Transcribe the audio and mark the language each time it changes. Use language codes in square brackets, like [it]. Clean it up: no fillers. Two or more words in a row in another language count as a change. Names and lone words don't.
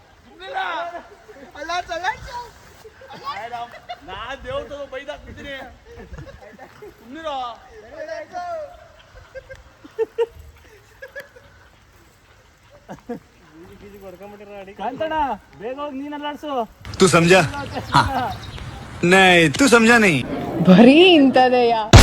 [kn] ನಾ ದೇವ್ರ ಬೈದಾಕ್ಬಿಡ್ತೀನಿ. ಕಾಂತಣ್ಣ ಬೇಗ ಹೋಗಿ ನೀನ್ ಅಲ್ಲಾಡ್ಸು. [hi] तू समझा? हाँ. नहीं तू समझा नहीं. [kn] ಬರೀ ಇಂಥದೆಯಾ?